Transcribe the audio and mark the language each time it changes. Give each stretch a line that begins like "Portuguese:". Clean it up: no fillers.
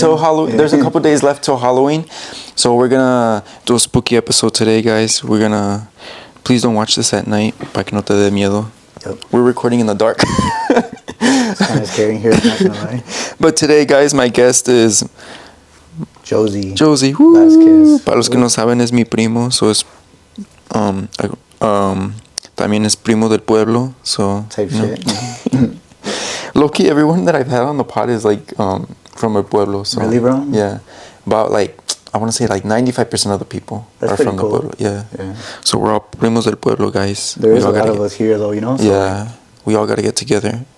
English: Till Halloween. There's a couple days left till Halloween, so we're gonna do a spooky episode today, guys. We're gonna. Please don't watch this at night.
Spanish: Pa que no te dé miedo.
English: Yep. We're recording in the dark. It's kind of scary here, not gonna lie. But today, guys, my guest is Josey. Vasquez.
Spanish: Para los que no saben, es mi primo. So es también es primo del pueblo.
English: So Type shit. Low-key, everyone that I've had on the pod is like from
Spanish: el pueblo.
English: So really, bro? Yeah, about like I want to say like 95% of the people are from cool. the pueblo. Yeah. So we're all
Spanish: primos del pueblo,
English: guys. There is a lot of us here, though, you know. So yeah, we all gotta get together.